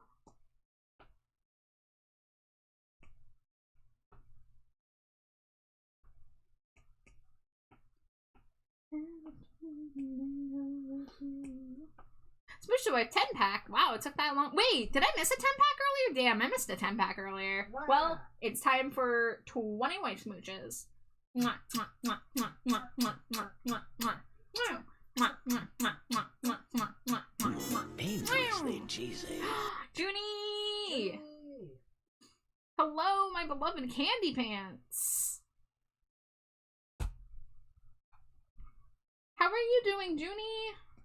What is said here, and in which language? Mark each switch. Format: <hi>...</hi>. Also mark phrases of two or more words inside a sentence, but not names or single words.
<en>Switch to a 10-pack. Wow, it took that long. Wait, did I miss a 10-pack earlier? Damn, I missed a 10-pack earlier. Wow. Well, it's time for 20 wife smooches. Mwah, mwah, mwah, mwah, mwah, mwah, mwah, mwah, mwah. Mwah, mwah, mwah, mwah, mwah, mwah, mwah, mwah, mwah. Dangerously cheesy. Junie! Hello, my beloved candy pants. How are you doing, Junie?</en>